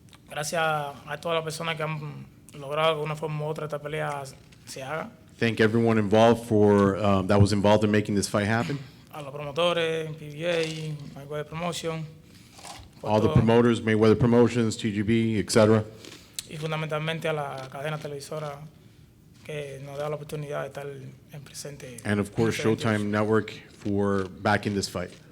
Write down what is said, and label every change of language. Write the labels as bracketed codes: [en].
[es] Gracias a todas las personas que han logrado de una forma u otra esta pelea se haga. [en] Thank everyone involved for that was involved in making this fight happen. [es] A los promotores, PBA, Mayweather Promotion. [en] All the promoters, Mayweather Promotions, TGB, etc. [es] Y fundamentalmente a la cadena televisora que nos da la oportunidad de estar en presente. [en] And of course, Showtime Network for backing this fight.